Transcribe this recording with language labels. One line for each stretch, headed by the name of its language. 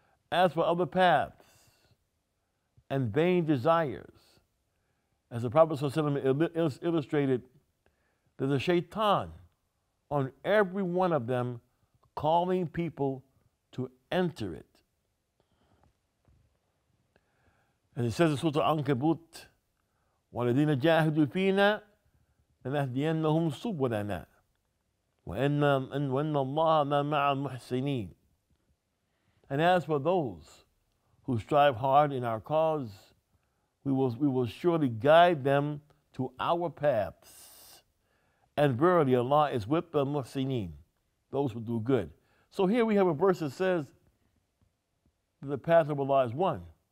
English: As for other paths and vain desires, as the Prophet ﷺ illustrated, there's a shaitan on every one of them calling people to enter it. And it says in Surah Al-Ankabut,
Arabic: وَالَّذِينَ جَاهَدُوا فِينَا لَنَهْدِيَنَّهُمْ سُبُلَنَا وَإِنَّ اللَّهَ لَمَعَ الْمُحْسِنِينَ.
English: And as for those who strive hard in our cause, we will surely guide them to our paths. And verily Allah is with the muhsineen, those who do good. So here we have a verse that says that the path of Allah is one.